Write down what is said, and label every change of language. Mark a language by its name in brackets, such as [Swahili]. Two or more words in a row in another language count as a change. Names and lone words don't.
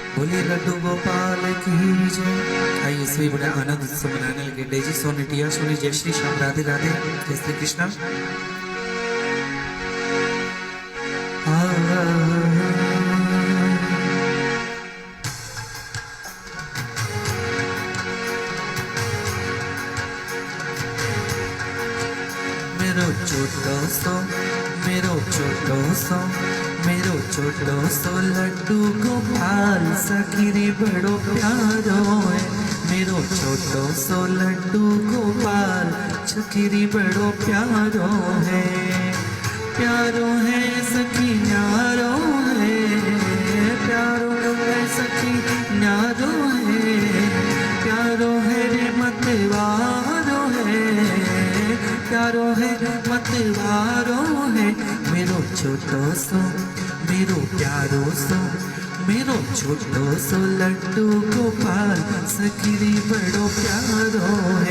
[Hindi] बोलिए लड्डू गोपाल की जय। आइए सभी बड़े आनंद से मनाने लगे। डेजी सोनी, टिया सोनी, जय श्री श्याम, राधे राधे, जय श्री कृष्णा। [Braj] मेरो छोटो सो, मेरो छोटो सो, मेरो छोटो सो लड्डू गोपाल सखीरी बड़ो प्यारो है। मेरो छोटो सो लड्डू गोपाल सखीरी बड़ो प्यारो है। प्यारो है सखी न्यारो है, प्यारो है सखी न्यारो है, प्यारो है रे मतवारो है, प्यारो है मतवारो है। मेरो छोटो सो, मेरो प्यारो सो, मेरो छोटो सो लड्डू गोपाल सखीरी बड़ो प्यारो है।